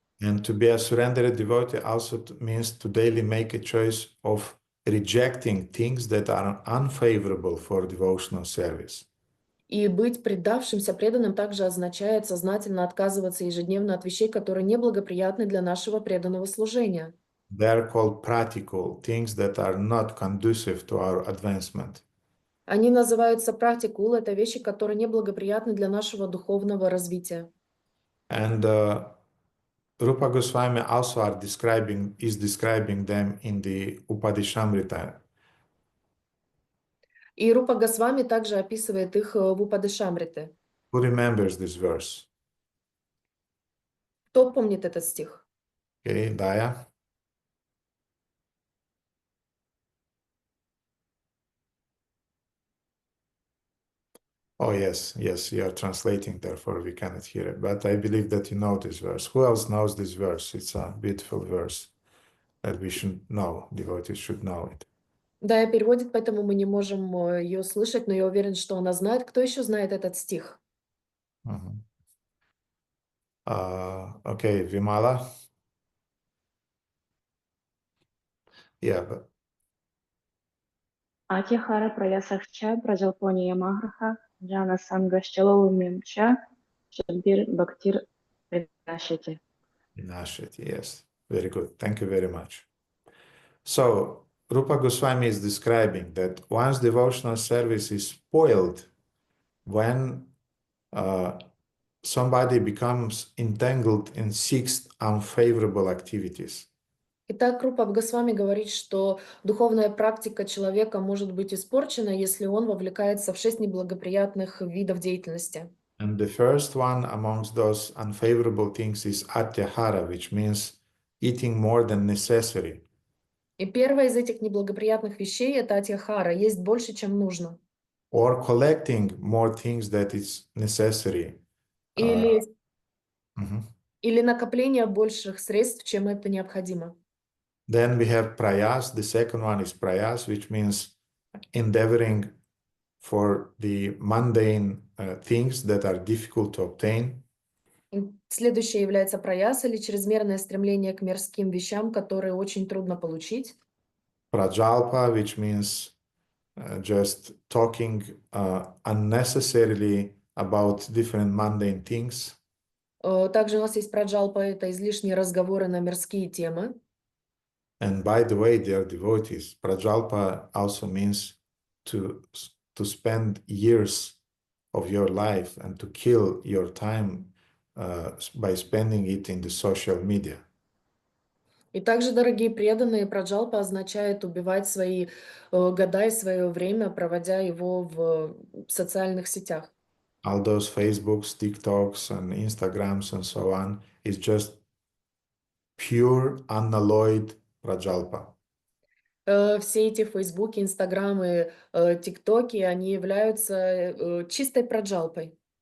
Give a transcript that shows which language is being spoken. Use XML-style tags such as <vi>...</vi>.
<en>And to be a surrendered devotee also means to daily make a choice of rejecting things that are unfavorable for devotional service.</en> <ru>И быть предавшимся преданным также означает сознательно отказываться ежедневно от вещей, которые неблагоприятны для нашего преданного служения.</ru> <en>They are called practical, things that are not conducive to our advancement.</en> <ru>Они называются практикул, это вещи, которые неблагоприятны для нашего духовного развития.</ru> <en>And Rupa Goswami also is describing them in the Upadishamrita.</en> <ru>И Рупа Госвами также описывает их в Упадешамрите.</ru> <en>Who remembers this verse?</en> <ru>Кто помнит этот стих?</ru> <en>Okay, Daya? Oh, yes, you are translating, therefore we cannot hear it. But I believe that you know this verse. Who else knows this verse? It's a beautiful verse that we should know. Devotees should know it.</en> <ru>Да, я переводит, поэтому мы не можем ее слышать, но я уверен, что она знает. Кто еще знает этот стих?</ru> <en>Mhm. Okay, Vimala? Yeah, but</en> <sa>Атихара праясахча праjalponya маграха джана сангашчаловумемча шабдир бхактир принашити.</sa> <en>Vinashiti, yes. Very good. Thank you very much. So, Rupa Goswami is describing that one's devotional service is spoiled when somebody becomes entangled in 6 unfavorable activities.</en> <ru>Итак, Рупа Госвами говорит, что духовная практика человека может быть испорчена, если он вовлекается в 6 неблагоприятных видов деятельности.</ru> <en>And the first one amongst those unfavorable things is atyahara, which means eating more than necessary.</en> <ru>И первое из этих неблагоприятных вещей – это атьяхара, есть больше, чем нужно.</ru> <en>Or collecting more things that is necessary.</en> <ru>Или, Mhm. или накопление больших средств, чем это необходимо.</ru> <en>Then we have prayas. The second one is prayas, which means endeavoring for the mundane things that are difficult to obtain.</en> <ru>И следующее является праяс, или чрезмерное стремление к мирским вещам, которые очень трудно получить.</ru> <en>Prajalpa, which means just talking unnecessarily about different mundane things.</en> <ru>Также у нас есть праджалпа, это излишние разговоры на мирские темы.</ru> <en>And by the way, dear devotees, prajalpa also means to spend years of your life and to kill your time by spending it in the social media.</en> <ru>И также, дорогие преданные, праджалпа означает убивать свои года и свое время, проводя его в социальных сетях.</ru> <en>All those Facebooks, TikToks, and Instagrams and so on is just pure, unalloyed prajalpa.</en> <ru>Все эти фейсбуки, инстаграмы, тиктоки, они являются чистой праджалпой.</ru>